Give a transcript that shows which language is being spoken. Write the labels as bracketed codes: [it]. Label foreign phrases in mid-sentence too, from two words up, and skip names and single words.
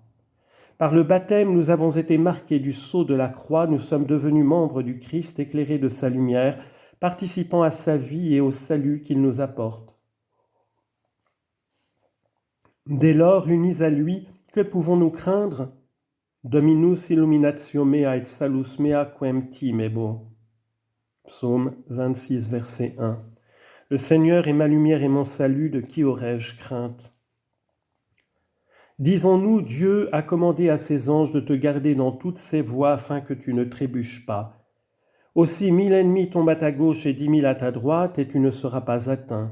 [fr] Par le baptême, nous avons été marqués du sceau de la croix, nous sommes devenus membres du Christ, éclairés de sa lumière, participant à sa vie et au salut qu'il nous apporte. Dès lors, unis à lui, Que pouvons-nous craindre? [la] Dominus illuminatio mea et salus mea quem timebo. [fr] Psaume 26, verset 1. Le Seigneur est ma lumière et mon salut, de qui aurais-je crainte? Disons-nous, Dieu a commandé à ses anges de te garder dans toutes ses voies afin que tu ne trébuches pas. Aussi 1000 ennemis tombent à ta gauche et 10 000 à ta droite, et tu ne seras pas atteint.